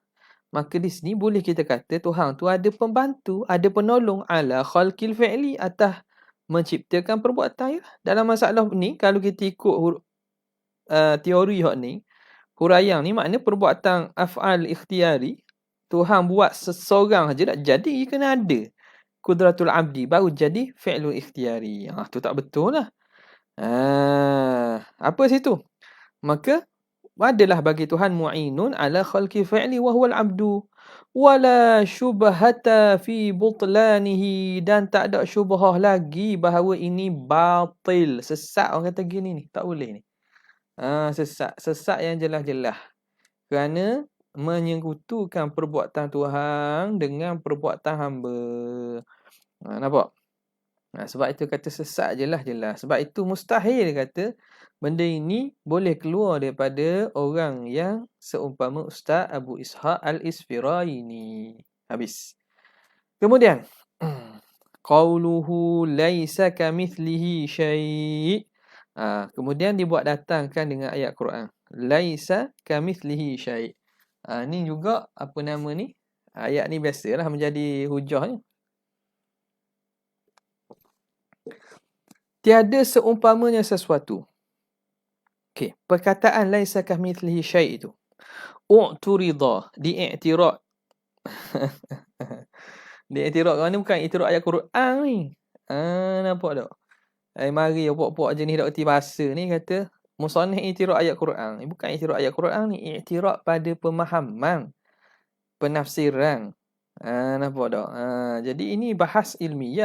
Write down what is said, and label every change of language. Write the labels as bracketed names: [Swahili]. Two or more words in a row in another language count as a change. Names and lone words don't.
[Malay] Maka di sini boleh kita kata Tuhan tu ada pembantu, ada penolong [Arabic] على خلق الفعل, [Malay] atas menciptakan perbuatan. Dalam masalah ni, kalau kita ikut teori hak ni, huraian ni makna perbuatan [Arabic] أفعال اختياري, [Malay] Tuhan buat seseorang saja tak jadi, kena ada [Arabic] قدرة العبد, [Malay] baru jadi [Arabic] فعل اختياري. [Malay] Tu tak betul lah. Apa situ? Maka adalah bagi Tuhan [Arabic] معين على خلق الفعل وهو العبد ولا شبهة في بطلانه, [Malay] dan tak ada syubhah lagi bahawa ini batil, sesat. Orang kata gini ni, tak boleh ni. Sesat yang jelas-jelas. Kerana menyekutukan perbuatan Tuhan dengan perbuatan hamba. Nampak? Sebab itu kata sesat jelas-jelas. Sebab itu mustahil kata benda ini boleh keluar daripada orang yang seumpama Ustaz Abu Ishaq Al-Isfiraini. Habis. Kemudian, [Arabic] قوله ليس كمثله شيء'. [Malay] Kemudian dibuat datangkan dengan ayat Quran. [Arabic] ليس كمثله شيء'. [Malay] Ni juga apa nama ni? Ayat ni biasalah menjadi hujahnya. Tiada seumpamanya sesuatu. Okey, perkataan [Arabic] ليس كمثله شيء' [Malay] itu. U'turida, diiktirad. Diiktirad kan ni bukan iktirad ayat Quran ni. Nampak tak? Mari puak-puak jenis dak erti bahasa ni kata musannif iktirad ayat Quran. Bukan iktirad ayat Quran ni, iktirad pada pemahaman, penafsiran. Nampak tak? Jadi ini bahas ilmiah.